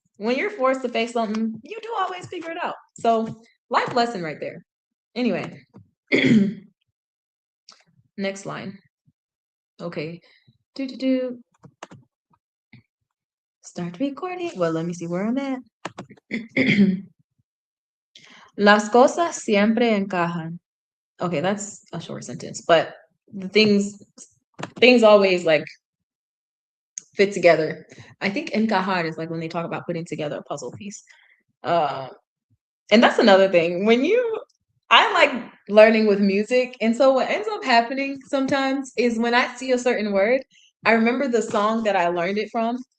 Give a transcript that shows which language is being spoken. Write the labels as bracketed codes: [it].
[en] When you're forced to face something, you do always figure it out. So life lesson right there. Anyway. Next line. Okay. Start recording. Well, let me see where I'm at. [es] Las cosas siempre encajan. [en] Okay, that's a short sentence, but the things always like fit together. I think encajar is like when they talk about putting together a puzzle piece. And that's another thing. I like learning with music, and so what ends up happening sometimes is when I see a certain word, I remember the song that I learned it from.